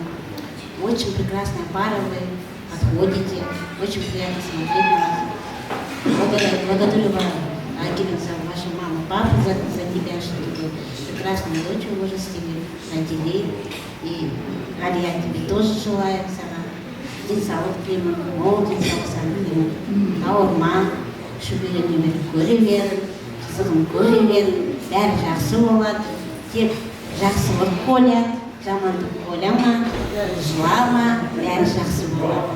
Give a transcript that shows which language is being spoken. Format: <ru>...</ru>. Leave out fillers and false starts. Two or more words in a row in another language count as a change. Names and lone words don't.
<ru>Очень прекрасная пара вы, подходите, очень приятно смотреть на вас. Благодарю вас, Әйгерім, за ваше папу за тебя, что тебе прекрасную дочь вырастили, родили. И Алия, тебе тоже желаем сама.</ru> <kk>Денсаулық тілеймін, мол денсаулық тілеймін. Ауырма, шөберен өмір көре бер, қызығын көре бер, бәрі жақсы болады. Тек жақсылық ойлан, жамандық ойлама, жылама, бәрі жақсы болады.</kk>